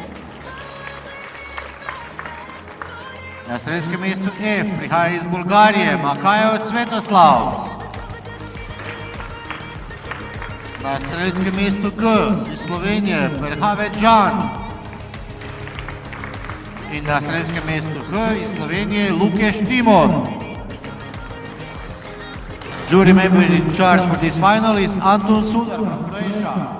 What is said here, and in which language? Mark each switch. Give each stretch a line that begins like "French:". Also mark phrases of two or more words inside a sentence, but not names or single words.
Slovenian: Na strelskem mestu F prihaja iz Bolgarije Makajev Svetoslav. Na strelskem mestu G iz Slovenije Perhavec Žan. In na strelskem mestu H iz Slovenije Lukeš Timon.
English: Jury member in charge for this final is Antun Sudar from Croatia.